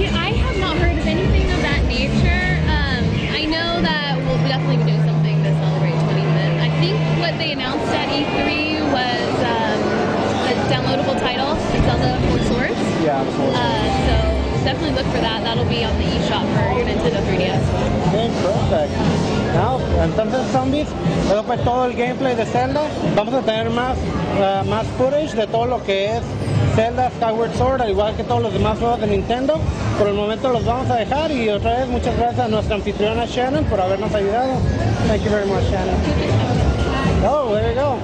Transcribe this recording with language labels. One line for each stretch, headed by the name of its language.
English: Yeah, I have not heard of anything of that nature. I know that we'll definitely be doing something to celebrate 25th. I think what they announced at E3 was a downloadable title, Zelda Four Swords. Yeah, so definitely look for that. That'll be on the eShop for your Nintendo 3DS. Okay, perfect.
Spanish: Now, entonces, zombies, eso fue todo el gameplay de Zelda. Vamos a tener más footage de todo lo que es Zelda Skyward Sword, al igual que todos los demás juegos de Nintendo. Por el momento los vamos a dejar y otra vez muchas gracias a nuestra anfitriona Shannon por habernos ayudado.
English: Thank you very much, Shannon. Oh, there you go.